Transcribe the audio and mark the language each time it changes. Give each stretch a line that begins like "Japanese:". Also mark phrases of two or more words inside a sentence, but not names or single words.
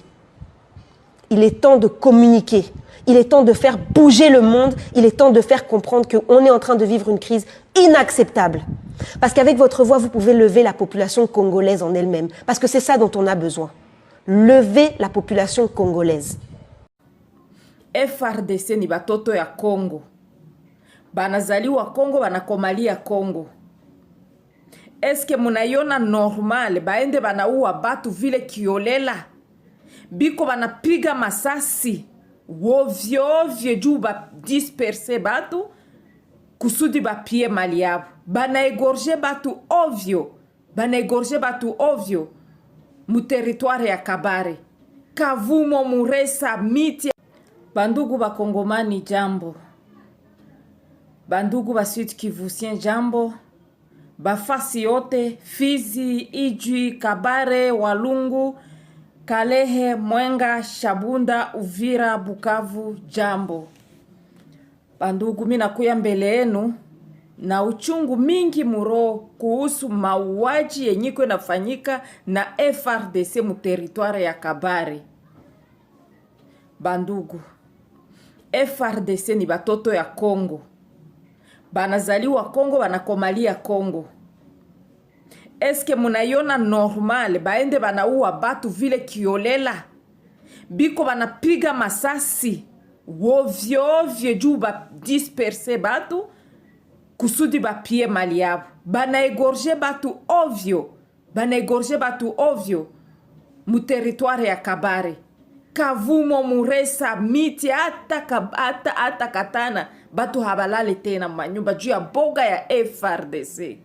French: Il est temps de communiquer. Il est temps de faire bouger le monde. Il est temps de faire comprendre qu'on est en train de vivre une crise inacceptable. Parce qu'avec votre voix, vous pouvez lever la population congolaise en elle-même. Parce que c'est ça dont on a besoin. Lever la population congolaise.
Swahili: FRDC ni batoto ya Congo. Banazaliwa Congo, banakomalia Congo. Eske munaiona normal baende banaua batu vile kiolela? Biko banapiga masasi ovyo ovyo juu ba disperse batu kusudi bapie mali yabo. Banaegorge batu ovyo. Banaegorge batu ovyo mu territoire ya Kabare. Kavumo, Muresa, Miti. Bandugu bakongomani jambo. Bandugu ba Sud Kivusien jambo. Bafasi yote, Fizi, Ijwi, Kabare, Walungu, Kalehe, Mwenga, Shabunda, Uvira, Bukavu, jambo. Bandugu, mina kuya mbele yenu na uchungu mingi muro kuhusu mauaji yenyiko inafanyika na FRDC mu territoire ya Kabare. Bandugu, FRDC ni batoto ya Congo. Banazaliwa Congo, banakomalia Congo. Eske munaiona normal baende banaua batu vile kiolela? Biko banapiga masasi ovyo ovyo juu ba disperse batu kusudi bapie mali yabo. Banaegorge batu ovyo. Banaegorge batu ovyo mu territoire ya Kabare. Kavumo, Muresa, Miti, ata Katana. Batu habalale tena manyumba juu ya boga ya FRDC.